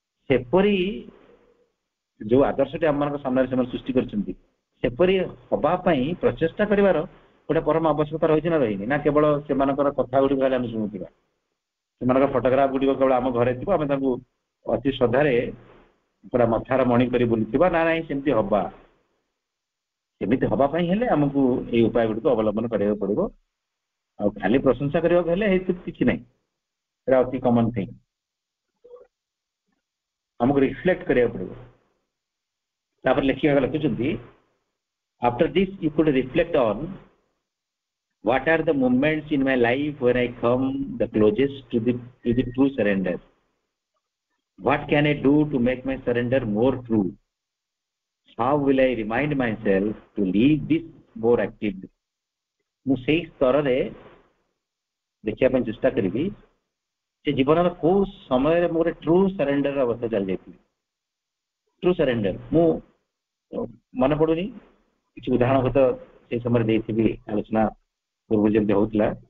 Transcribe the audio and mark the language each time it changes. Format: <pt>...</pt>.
<or>ସେପରି ଯୋଉ ଆଦର୍ଶଟି ଆମମାନଙ୍କ ସାମ୍ନାରେ ସେମାନେ ସୃଷ୍ଟି କରିଛନ୍ତି, ସେପରି ହବା ପାଇଁ ପ୍ରଚେଷ୍ଟା କରିବାର ଗୋଟେ ପରମ ଆବଶ୍ୟକତା ରହିଛି ନା ରହିନି? ନା କେବଳ ସେମାନଙ୍କର କଥା ଗୁଡ଼ିକ ହେଲେ ଆମେ ଶୁଣୁଥିବା, ସେମାନଙ୍କର ଫଟୋଗ୍ରାଫ ଗୁଡ଼ିକ କେବଳ ଆମ ଘରେ ଥିବ, ଆମେ ତାଙ୍କୁ ଅତି ଶ୍ରଦ୍ଧାରେ ପୁରା ମଥାର ମଣି କରି ବୁଲୁଥିବା? ନା ନାହିଁ, ସେମିତି ହବା। ସେମିତି ହବା ପାଇଁ ହେଲେ ଆମକୁ ଏଇ ଉପାୟ ଗୁଡ଼ିକୁ ଅବଲମ୍ବନ କରିବାକୁ ପଡ଼ିବ। ଆଉ ଖାଲି ପ୍ରଶଂସା କରିବାକୁ ହେଲେ ହେଇଥିବ କିଛି ନାହିଁ, ଏଇଟା ଅତି କମନ ଥିଙ୍ଗ। ଆମକୁ ରିଫ୍ଲେକ୍ଟ କରିବାକୁ ପଡ଼ିବ। ତାପରେ ଲେଖୁଛନ୍ତି,</or> <en>after this you could reflect on what are the moments in my life when I come the closest to the true surrender. What can I do to make my surrender more true? How will I remind myself to live this more actively?</en> <or>ମୁଁ ସେଇ ସ୍ତରରେ ଦେଖିବା ପାଇଁ ଚେଷ୍ଟା କରିବି ଯେ ଜୀବନର କୋଉ ସମୟରେ ମୁଁ ଗୋଟେ ଟ୍ରୁ ସରେଣ୍ଡର ଅବସ୍ଥା ଚାଲି ଯାଇଥିଲି। ଟ୍ରୁ ସରେଣ୍ଡର ମୁଁ ମନେ ପଡୁନି, କିଛି ଉଦାହରଣ ହୁଏତ ସେଇ ସମୟରେ ଦେଇଥିବି, ଆଲୋଚନା ପୂର୍ବରୁ ଯେମିତି ହଉଥିଲା।</or>